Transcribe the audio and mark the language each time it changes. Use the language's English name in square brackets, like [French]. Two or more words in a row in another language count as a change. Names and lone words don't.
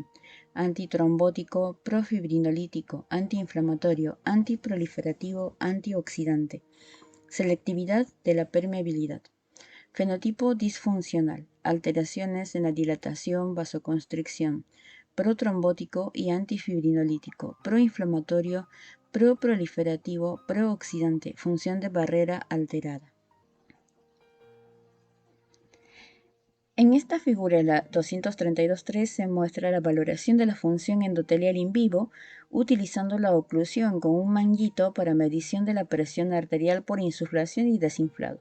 [Spanish] Antitrombótico, profibrinolítico, antiinflamatorio, antiproliferativo, antioxidante. Selectividad de la permeabilidad. Fenotipo disfuncional. Alteraciones en la dilatación, vasoconstricción. Protrombótico y antifibrinolítico, proinflamatorio, proproliferativo, prooxidante, función de barrera alterada. En esta figura, la 232.3, se muestra la valoración de la función endotelial in vivo utilizando la oclusión con un manguito para medición de la presión arterial por insuflación y desinflado.